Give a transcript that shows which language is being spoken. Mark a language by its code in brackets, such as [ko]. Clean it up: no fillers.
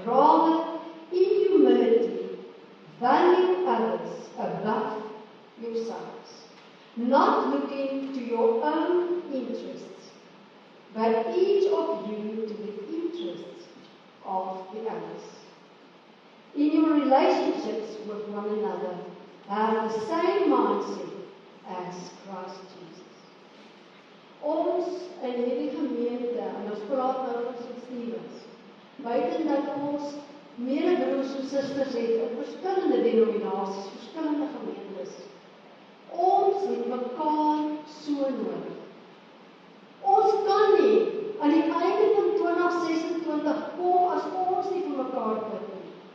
[en] Rather, in humility, value others above yourselves, not looking to your own interests, but each of you to the interests of the others. In your relationships with one another, have the same mindset as Christ Jesus. [af] Ons in hierdie gemeente, en ons praat nou van St. Stephen's, buiten dat ons medebroers en susters het in verskillende denominasies, verskillende gemeentes, ons het mekaar so nodig. Ons kan nie aan die einde van 2026 kom as ons nie vir mekaar bid nie.